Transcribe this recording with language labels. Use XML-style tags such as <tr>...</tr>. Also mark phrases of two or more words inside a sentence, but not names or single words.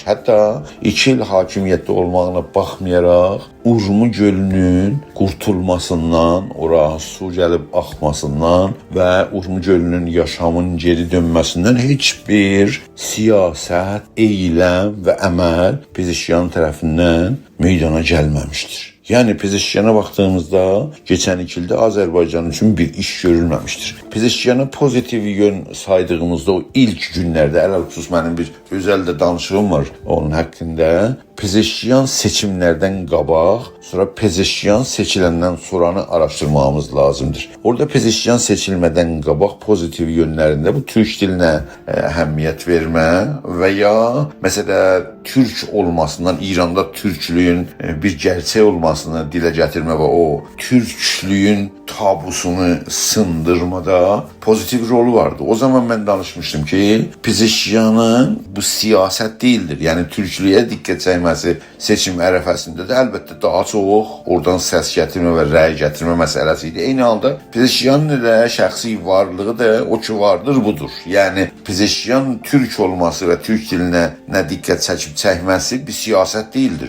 <az>Hətta 2 yıl hakimiyyətdə olmağına baxmayaraq Urmu gölünün qurtulmasından, ora su gəlib axmasından və Urmu gölünün yaşamın geri dönməsindən heç bir siyasət, eyləm və əməl Pezeşkiyan tərəfindən meydana gəlməmişdir.</az> <tr>Yani Pezeşkiyana baktığımızda geçen 2 yılda Azerbaycan için bir iş görülmemiştir. Pezeşkiyana pozitif yön saydığımızda o ilk günlerde</tr> <az>ələlxüsus mənim bir özel de danışığım var</az> <tr>onun hakkında.</tr> <az>Pezeşkiyan seçimlerden qabaq, sonra Pezeşkiyan seçiləndən sonranı araştırmamız lazımdır. Orada Pezeşkiyan seçilmeden qabaq pozitif yönlərində bu Türk dilinə əhəmiyyət vermə və ya mesela Türk olmasından, İranda Türklüyün bir gerçək olmasını dilə gətirmə və o Türklüyün tabusunu sındırmada pozitif rolu vardı.</az> <tr>O zaman ben danışmıştım ki Pezeşkiyanın bu siyaset değildir.</tr> <az>Yani Türklüyə diqqət çəkməsi seçim ərəfəsində də əlbəttə daha çox oradan səs gətirmə və rəy gətirmə məsələsi idi. Eyni halda Pezeşkiyanın elə şəxsi varlığı da o ki vardır budur. Yəni Pezeşkiyan Türk olması və Türk dilinə nə diqqət çəkib çəkməsi</az> <tr>bir siyaset değildir.</tr>